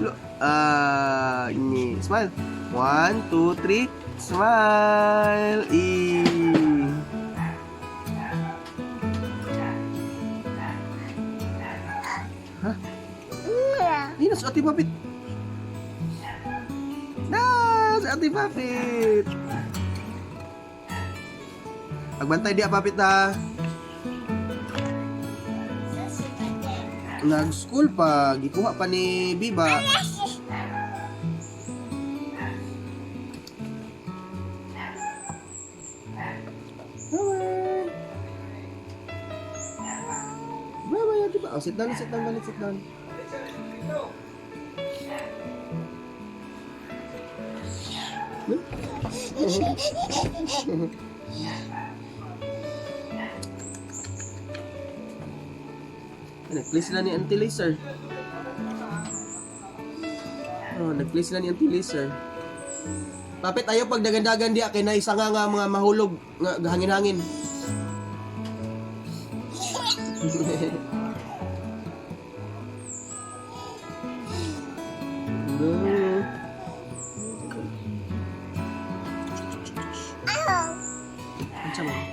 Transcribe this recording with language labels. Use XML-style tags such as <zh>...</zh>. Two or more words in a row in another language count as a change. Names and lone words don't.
<en>Ini smile. 1, 2, 3, smile. Hah?</en> <ceb>Ini si Ate Papit. Nah, si Ate Papit. Magbantay di Papit ha. Nag-school pa, gikuha pa ni Biba.</ceb> <en>Bye-bye, Ate Papit. Oh, sit down, sit down.</en> <ceb>Nag-play sila ni Auntie Laser. Nag-play sila ni Auntie Laser. Papit, ayaw pag dagan-dagan diya kay na isa nga mga mahulog nga hangin-hangin.</ceb> <tl>Ano sa mga?</tl>